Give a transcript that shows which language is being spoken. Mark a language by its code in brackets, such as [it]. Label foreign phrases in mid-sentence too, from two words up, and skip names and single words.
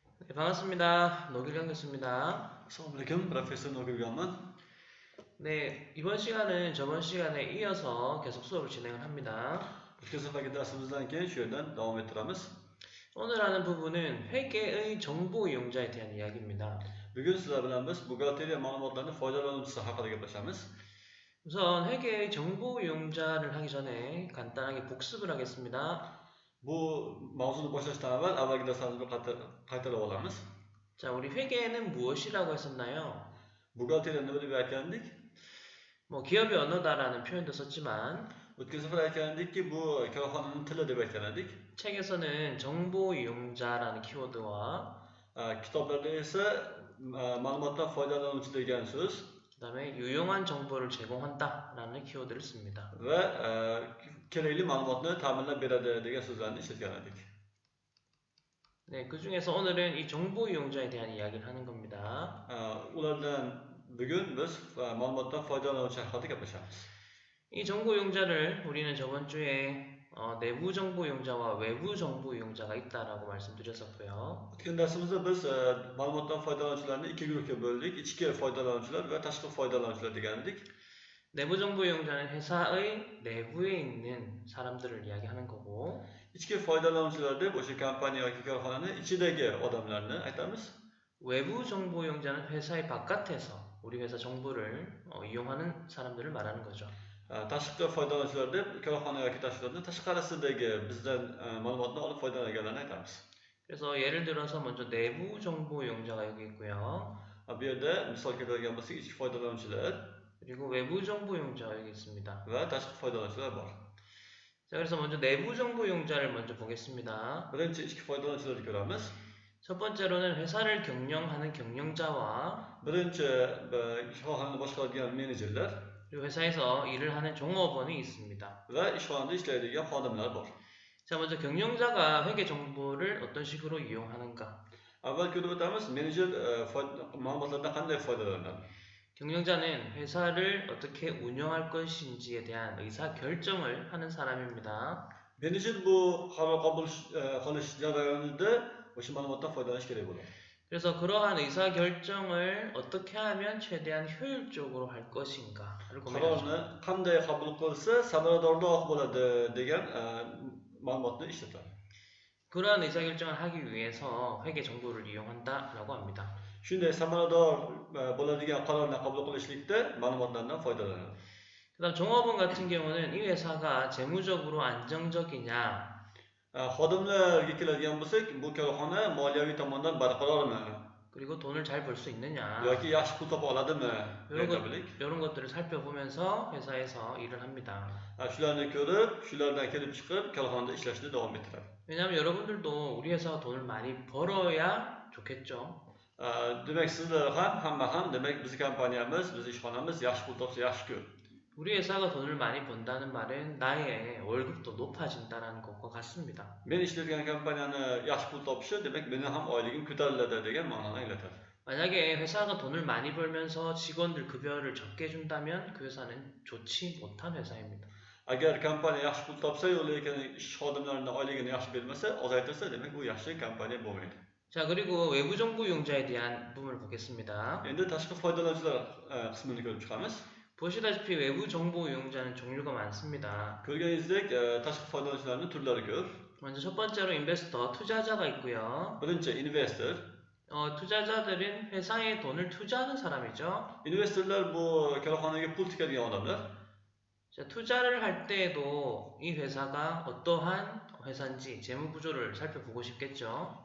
[ko] 네, 반갑습니다. 노길경 교수입니다. [uz] Assalamualaikum, Profesor Nurul Ghaman. [ko] 네, 이번 시간은 저번 시간에 이어서 계속 수업을 진행을 합니다. [uz] O'tgan safargi darsimizdan keyin shu yerdan davom ettiramiz. [ko] 오늘 하는 부분은 회계의 정보 이용자에 대한 이야기입니다. [uz] Bugun sizlar bilan biz buxgalteriya ma'lumotlarining foydalanuvchisi haqida gaplashamiz. [ko] 우선 회계의 정보 이용자를 하기 전에 간단하게 복습을 하겠습니다. [uz] Bu mavzuni boshlashdan avval avvalgi darslarimizni qaytarib olamiz. [ko] 자, 우리 회계는 무엇이라고 했었나요? [uz] Buxgalteriya nima deb aytgandik? [ko] 기업의 언어다라는 표현도 썼지만 [uz] O'tgan safar aytgandikki, bu korxonaning tili deb aytgan edik. [ko] 책에서는 정보 이용자라는 키워드와 [uz] Kitoblarda esa ma'lumotdan foydalanuvchi degan so'z [ko] 그 다음에 유용한 정보를 제공한다라는 키워드를 씁니다. [uz] va kerakli ma'lumotni ta'minlab beradi degan so'zlarni ishlatgan edik. [ko] 네, 그 중에서 오늘은 이 정보 이용자에 대한 이야기를 하는 겁니다. [uz] Ulardan bugun biz ma'lumotdan foydalanuvchi haqida gaplashamiz. [ko] 이 정보 이용자를 우리는 저번 주에 내부 정보 이용자와 외부 정보 이용자가 있다라고 말씀드렸었고요. [uz] O'tgan darsimizda biz ma'lumotdan foydalanuvchilarni ikki guruhga bo'ldik. Ichki foydalanuvchilar va tashqi foydalanuvchilar degan edik. [ko] 내부 정보 이용자는 회사의 내부에 있는 사람들을 이야기하는 거고 [uz] Ichki foydalanuvchilar deb o'sha kompaniya yoki korxonani ichidagi odamlarni aytamiz. [ko] 외부 정보 이용자는 회사의 바깥에서 우리 회사 정보를 이용하는 사람들을 말하는 거죠. [uz] Tashqi foydalanuvchilar deb korxona yoki tashkilotning tashqarisidagi bizdan ma'lumotni olib foydalanganlarni aytamiz. [ko] 그래서 예를 들어서 먼저 내부 정보 이용자가 여기 있고요. [uz] Bu yerda misol keltiradigan bo'lsak, ichki foydalanuvchilar [ko] 그리고 외부 정보 이용자가 여기 있습니다. [uz] va tashqi foydalanuvchilar bor. [ko] 자, 그래서 먼저 내부 정보 이용자를 먼저 보겠습니다. [uz] Birinchi ichki foydalanuvchilarni ko'ramiz. [ko] 첫 번째로는 회사를 경영하는 경영자와 [uz] Birinchi ishxonani boshqaradigan menejerlar [ko] 그리고 회사에서 일을 하는 종업원이 있습니다. [uz] va ishxonada ishlaydigan xodimlar bor. [ko] 자, 먼저 경영자가 회계 정보를 어떤 식으로 이용하는가? [uz] Avval ko'rib o'tamiz, menejer ma'lumotlardan qanday foydalanadi. [ko] 경영자는 회사를 어떻게 운영할 것인지에 대한 의사 결정을 하는 사람입니다. [uz] Menejer bu qaror qabul qilish jarayonida o'sha ma'lumotdan foydalanish kerak bo'ladi. [ko] 그래서 그러한 의사 결정을 어떻게 하면 최대한 효율적으로 할 것인가를 고민하죠. [uz] Qarorni qanday qabul qilsa samaradorroq bo'ladi degan ma'lumotni ishlatadi. [ko] 그러한 의사 결정을 하기 위해서 회계 정보를 이용한다라고 합니다. [uz] Shunday samarador bo'ladigan qarorni qabul qilishlikda ma'lumotlardan foydalanadi. [ko] 그다음 종업원 같은 경우는 이 회사가 재무적으로 안정적이냐 [uz] Xodimlarga keladigan bo'lsak, bu korxona moliyaviy tomondan barqarormi [ko] 그리고 돈을 잘 벌 수 있느냐 [uz] yoki yaxshi pul topa oladimi deylik. [ko] 이런 것들을 살펴보면서 회사에서 일을 합니다. [uz] Shularni ko'rib, shulardan kelib chiqib korxonada ishlashni davom ettiradi. [ko] 왜냐하면 여러분들도 우리 회사가 돈을 많이 벌어야 좋겠죠. [uz] Demak sizlar ham hamma ham demak biz kompaniyamiz, biz ishxonamiz yaxshi pul topsa yaxshi-ku. [ko] 우리 회사가 돈을 많이 번다는 말은 나의 월급도 높아진다는 것과 같습니다. [uz] Men ishlayotgan kompaniyani yaxshi pul topishi demak meni ham oyligim ko'tariladi degan ma'noni anglatadi. [ko] 만약에 회사가 돈을 많이 벌면서 직원들 급여를 적게 준다면 그 회사는 좋지 못한 회사입니다. [uz] Agar kompaniya yaxshi pul topsa-yu, lekin ish xodimlarining oyligini yaxshi bermasa, ozaytirsa, demak bu yaxshi kompaniya bo'lmaydi. [ko] 자, 그리고 외부 정보 이용자에 대한 부분을 보겠습니다. [uz] Endi tashqi foydalanuvchilar qismini ko'rib chiqamiz. [ko] 보시다시피 외부 정보 이용자는 종류가 많습니다. [uz] Ko'rganingizdek, tashqi foydalanuvchilarning turlari ko'p. [ko] 먼저 첫 번째로 인베스터, 투자자가 있고요. [uz] Birinchi investor. [ko] 투자자들은 회사에 돈을 투자하는 사람이죠. [uz] Investorlar bu korxonaga pul tikadigan odamlar. [ko] 자, 투자를 할 때에도 이 회사가 어떠한 회사인지 재무 구조를 살펴보고 싶겠죠.